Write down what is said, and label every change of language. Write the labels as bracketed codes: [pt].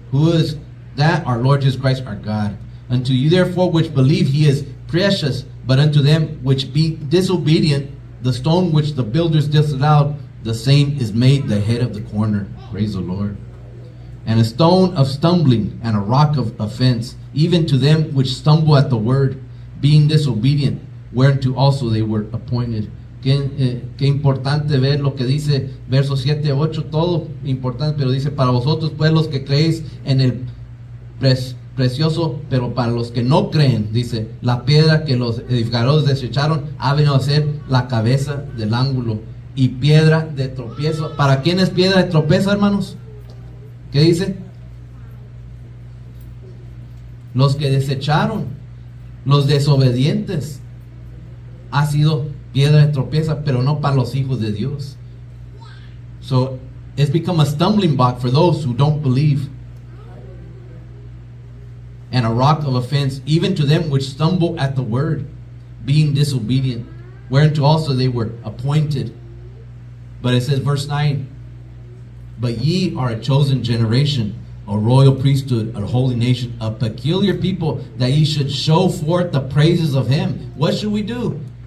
[en] Who is that? Our Lord Jesus Christ, our God. Unto you therefore which believe, he is precious, but unto them which be disobedient, the stone which the builders disallowed, the same is made the head of the corner. Praise the Lord. And a stone of stumbling and a rock of offense, even to them which stumble at the word, being disobedient, whereunto also they were appointed. [es] Qué importante ver lo que dice versos 7 a 8, todo importante, pero dice, para vosotros pues los que creéis en el precioso, pero para los que no creen, dice, la piedra que los edificadores desecharon ha venido a ser la cabeza del ángulo y piedra de tropiezo. ¿Para quién es piedra de tropiezo, hermanos? ¿Qué dice? Los que desecharon, los desobedientes, ha sido piedra de tropiezo, pero no para los hijos de Dios. [en] So it's become a stumbling block for those who don't believe, and a rock of offense, even to them which stumble at the word, being disobedient, whereunto also they were appointed. But it says, verse 9, but ye are a chosen generation, a royal priesthood, a holy nation, a peculiar people, that ye should show forth the praises of him. What should we do?